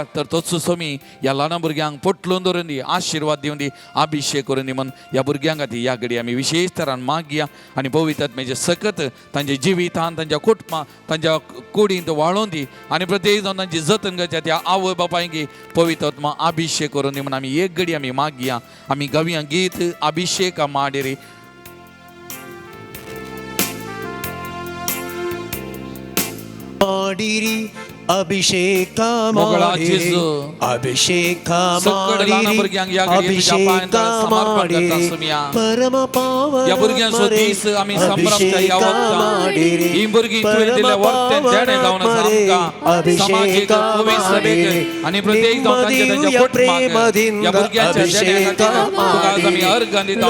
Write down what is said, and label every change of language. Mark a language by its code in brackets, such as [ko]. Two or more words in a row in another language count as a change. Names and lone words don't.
[kok] तर तोच सोमी ह्या ल्हान भुरग्यांक पोटलून दवरून दी, आशिर्वाद दिवन दी, अभिशेक करून दी म्हणून ह्या भुरग्यां खातीर ह्या घडी आमी विशेश तरान मागया. आनी पवित्र आत्म्याचे सकत तांच्या जिवितांत, तांच्या कुटुंबां, तांच्या कुडींत वाळोवन दी. आनी प्रत्येक जावन तांची जतन करच्या त्या आवय बापायक पवित्र आत्मा अभिशेक करून दी म्हणून आमी एक घडी आमी मागया. आमी गावया गीत [kn] ಅಭಿಷೇಕ ಮಾಡಿರಿ. ಮಾಡಿರಿ ಅಭಿಷೇಕ ಮೊಗಳ ಮಾಡಿರಿ ಜೇಸು. ಅಭಿಷೇಕ [kok] सगळ्या लहान [kn] ಮಾಡಿರಿ [kok] भुरग्यांक ह्या घडये तुझ्या [kn] ಅಭಿಷೇಕ [kok] पांयांतळा समर्पण करता [kn] ಮಾಡಿರಿ [kok] सुमया. परम पावन ह्या भुरग्यांचो दीस आमी संभ्रमता ह्या वखदां. ही भुरगीं तुवें दिल्या वखदांत जेणे जावन आसा आमकां समाजीक पवित्र सभेक आनी प्रत्येक जावन तांच्या कुटुंबाक ह्या भुरग्यांच्या जेण्या खातीर तुका आज आमी अर्घ दिता.